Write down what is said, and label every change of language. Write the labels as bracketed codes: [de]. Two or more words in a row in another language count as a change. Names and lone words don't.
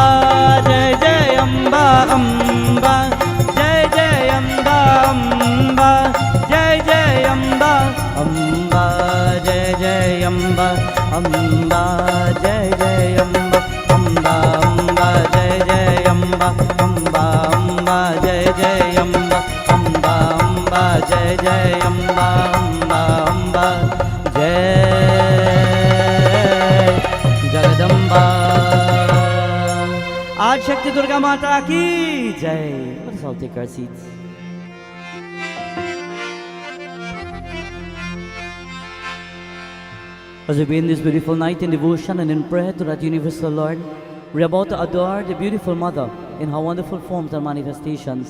[hi] जय जय अम्बा अम्बा जय जय अम्बा अम्बा जय जय अम्बा अम्बा जय जय अम्बा अम्बा जय जय अम्बा अम्बा अम्बा जय जय अम्बा अम्बा अम्बा जय जय अम्बा अम्बा अम्बा जय जय अम्बा अम्बा अम्बा जय जगदम्बा। आज शक्ति दुर्गा माता की जय। [en] Let us all take our seats. As we begin this beautiful night in devotion and in prayer to that universal Lord, we are about to adore the beautiful Mother in her wonderful forms and manifestations.